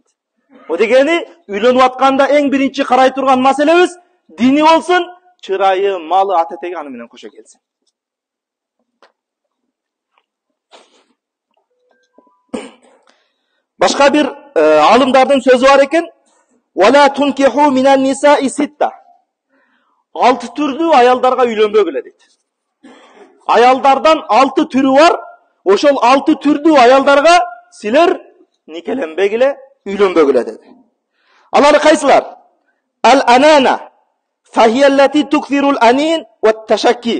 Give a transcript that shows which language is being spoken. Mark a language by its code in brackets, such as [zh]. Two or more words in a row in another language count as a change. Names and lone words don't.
[ky] О дегени, үйлөнүп атканда эң биринчи карай турган маселебиз дини болсун, чырайы, малы, ата теги аны менен кошо келсин. Башка бир алымдардын сөзү бар экен: [ar] "ولا تنكحوا من النساء ستة." [ky] 6 түрдүү аялдарга үйлөнбөгүлө дейт. Аялдардан 6 түрү бар. ошол 6 түрдүү аялдарга силер никеленбегиле, үйлөнбөгүлө деди. Алар кайсылар? [ar] الأنانة فهي التي تكثر الأنين والتشكي.